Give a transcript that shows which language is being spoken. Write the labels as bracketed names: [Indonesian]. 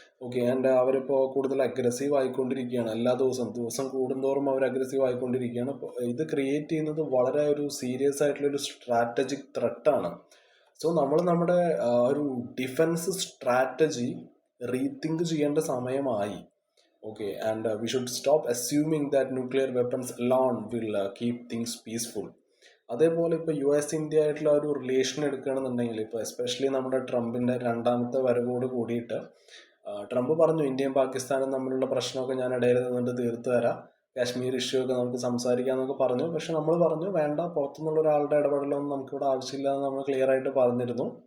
[Malayalam] Okay, and അവരിപ്പോൾ കൂടുതൽ aggressive ആയിക്കൊണ്ടിരിക്കുകയാണ്. എല്ലാ ദിവസം കൂടുന്തോറും അവർ അഗ്രസീവ് ആയിക്കൊണ്ടിരിക്കുകയാണ്. അപ്പോൾ ഇത് ക്രിയേറ്റ് ചെയ്യുന്നത് വളരെ ഒരു സീരിയസ് ആയിട്ടുള്ളൊരു സ്ട്രാറ്റജിക് ത്രെട്ടാണ്. സോ നമ്മൾ നമ്മുടെ ഒരു ഡിഫൻസ് സ്ട്രാറ്റജി റീതിങ്ക് ചെയ്യേണ്ട സമയമായി. [English] Okay, and we should stop assuming that nuclear weapons alone will keep things peaceful. [Malayalam] അതേപോലെ ഇപ്പോൾ US-ഇന്ത്യ ആയിട്ടുള്ള ഒരു റിലേഷൻ എടുക്കുകയാണെന്നുണ്ടെങ്കിൽ ഇപ്പോൾ എസ്പെഷ്യലി നമ്മുടെ ട്രംപിൻ്റെ രണ്ടാമത്തെ വരവോട് കൂടിയിട്ട് ട്രംപ് പറഞ്ഞു ഇന്ത്യയും പാകിസ്ഥാനും തമ്മിലുള്ള പ്രശ്നമൊക്കെ ഞാൻ ഇടയിൽ നിന്നിട്ട് തീർത്തു തരാം, കാശ്മീർ ഇഷ്യൂ ഒക്കെ നമുക്ക് സംസാരിക്കാം എന്നൊക്കെ പറഞ്ഞു. പക്ഷെ നമ്മൾ പറഞ്ഞു വേണ്ട, പുറത്തുനിന്നുള്ള ഒരാളുടെ ഇടപെടലൊന്നും നമുക്കിവിടെ ആവശ്യമില്ല എന്ന് നമ്മൾ ക്ലിയർ ആയിട്ട് പറഞ്ഞിരുന്നു.